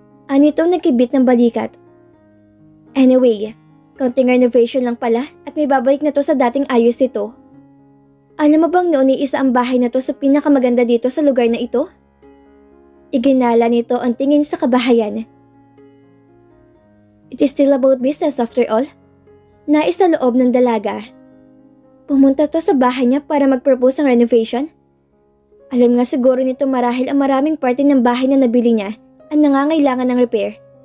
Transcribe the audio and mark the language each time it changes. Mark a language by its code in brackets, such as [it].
[tl] Anito nagkibit ng balikat. Anyway, konting renovation lang pala at may babalik na to sa dating ayos nito. Alam mo bang noon iisa ang bahay na to sa pinakamaganda dito sa lugar na ito? Iginala nito ang tingin sa kabahayan. [en] It is still about business after all. [tl] Nais sa loob ng dalaga. Pumunta to sa bahay niya para mag-propose ng renovation. Alam nga siguro nito marahil ang maraming parte ng bahay na nabili niya ang nangangailangan ng repair.